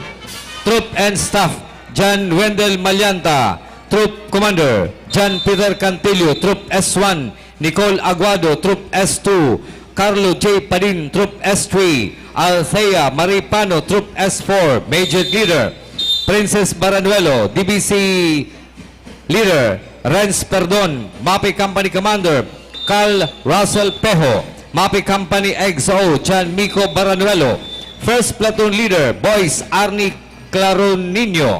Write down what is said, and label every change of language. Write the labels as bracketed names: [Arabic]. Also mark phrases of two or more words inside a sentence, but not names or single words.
[English] Troop and Staff, John Wendell Malyanta. Troop Commander, John Peter Cantillo, Troop S1. Nicole Aguado, Troop S2. Carlo J. Padin, Troop S3. Althea Maripano, Troop S4. Major Leader, Princess Baranuelo. DBC Leader, Renz Perdon. MAPEH Company Commander, Carl Russell Pejo. MAPEH Company XO, John Mico Baranuelo. First Platoon Leader, Boys, Arnie Claronino.